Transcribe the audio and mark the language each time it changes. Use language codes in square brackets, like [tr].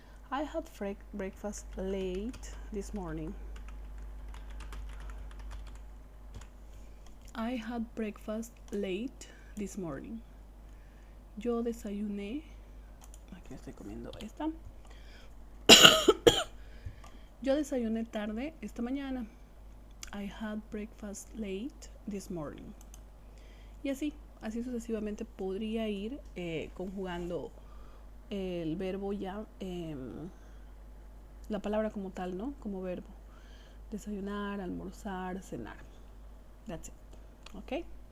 [en] I had breakfast late this morning. I had breakfast late this morning. [es] Yo desayuné. Aquí estoy comiendo esta. Yo desayuné tarde esta mañana. [en] I had breakfast late this morning. [es] Y así sucesivamente podría ir conjugando el verbo ya, la palabra como tal, ¿no? Como verbo. Desayunar, almorzar, cenar. [en] That's it. [es] ¿Ok?